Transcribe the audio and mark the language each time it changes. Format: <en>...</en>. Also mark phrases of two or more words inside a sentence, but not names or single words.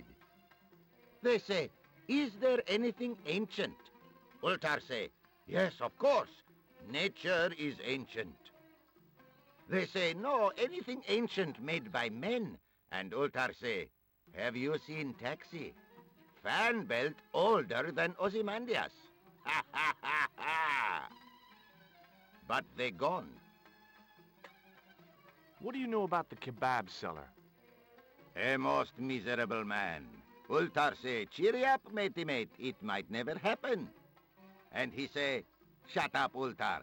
<en>They say, is there anything ancient? Ultar say, yes, of course. Nature is ancient. They say, no, anything ancient made by men. And Ultar say, have you seen Taxi? Fan belt older than Ozymandias. Ha ha ha ha! But they gone. What do you know about the kebab seller? A most miserable man. Ultar say, cheery up, matey mate, it might never happen. And he say, shut up, Ultar.</en>